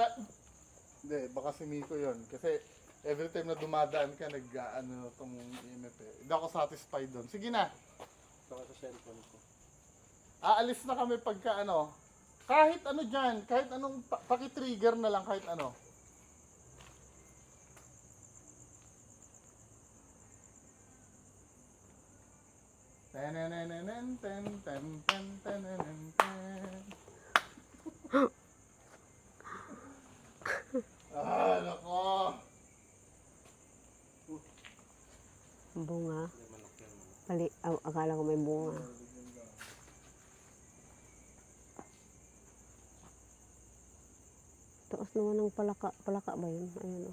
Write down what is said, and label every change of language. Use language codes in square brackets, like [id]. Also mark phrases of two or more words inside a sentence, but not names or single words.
[tl] Hindi, baka si Miko yun. Kasi, [en] every time [tl] na dumadaan ka, tong EMF eh. Hindi ako satisfied doon. Sige na, Baka sa cellphone ko. aalis na kami pagka kahit ano dyan, kahit anong, paki-trigger na lang, kahit ano. Tenenenenen, ten, ten, ten, tenenen, ten. Nako. Bunga. Akala ko may bunga. Taas naman ng palaka. Palaka ba yun? Ayun o.